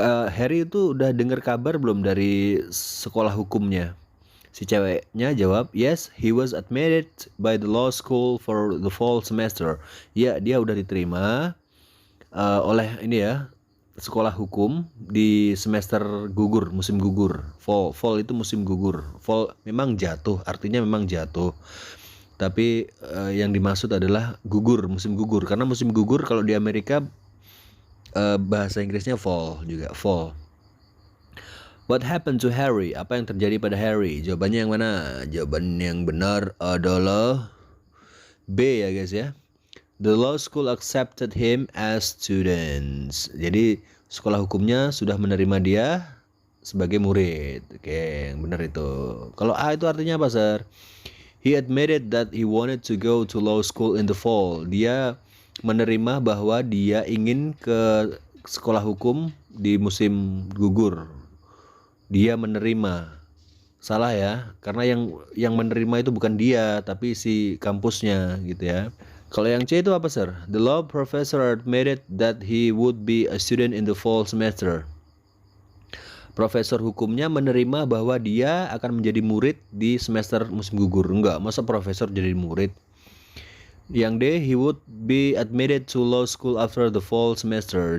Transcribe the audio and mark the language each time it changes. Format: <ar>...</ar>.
<id>Harry itu udah dengar kabar belum dari sekolah hukumnya? Si ceweknya jawab,</id> <en>yes, he was admitted by the law school for the fall semester.</en> <id>Ya, dia udah diterima oleh ini ya, sekolah hukum di semester gugur, musim gugur. Fall itu musim gugur. Fall memang jatuh, artinya memang jatuh. Tapi yang dimaksud adalah gugur, musim gugur. Karena musim gugur kalau di Amerika bahasa Inggrisnya fall juga, fall.</id> <en>What happened to Harry?</en> <id>Apa yang terjadi pada Harry? Jawabannya yang mana? Jawaban yang benar adalah B ya guys ya.</id> <en>The law school accepted him as students.</en> <id>Jadi sekolah hukumnya sudah menerima dia sebagai murid. Oke, yang benar itu. Kalau A itu artinya apa, Sir?</id> <en>He admitted that he wanted to go to law school in the fall.</en> <id>Dia menerima bahwa dia ingin ke sekolah hukum di musim gugur. Dia menerima. Salah ya, karena yang menerima itu bukan dia, tapi si kampusnya gitu ya. Kalau yang C itu apa, Sir?</id> <en>The law professor admitted that he would be a student in the fall semester.</en> <id>Profesor hukumnya menerima bahwa dia akan menjadi murid di semester musim gugur. Enggak, masa profesor jadi murid? Yang D,</id> <en>he would be admitted to law school after the fall semester.</en>